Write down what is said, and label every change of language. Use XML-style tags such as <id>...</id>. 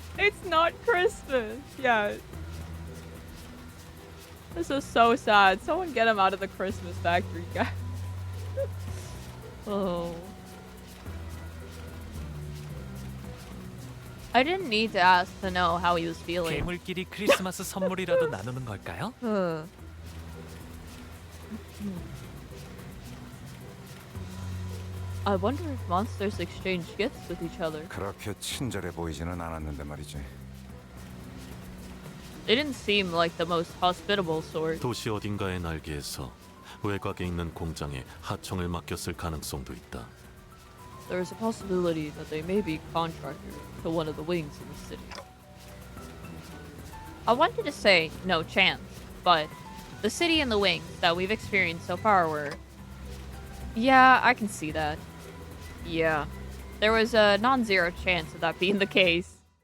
<en>It's not Christmas yet. This is so sad. Someone get him out of the Christmas factory, guys. Oh. I didn't need to ask to know how he was feeling.</en> <ko>괴물끼리 크리스마스 선물이라도 나누는 걸까요?</ko> <en>I wonder if monsters exchange gifts with each other.</en> <ko>그렇게 친절해 보이지는 않았는데 말이지.</ko> <en>They didn't seem like the most hospitable sort.</en> <ko>도시 어딘가의 날개에서 외곽에 있는 공장에 하청을 맡겼을 가능성도 있다.</ko> <en>There is a possibility that they may be contractors to one of the wings in the city. I wanted to say no chance, but the city and the wings that we've experienced so far were... Yeah, I can see that. Yeah. There was a non-zero chance of that being the case.</en>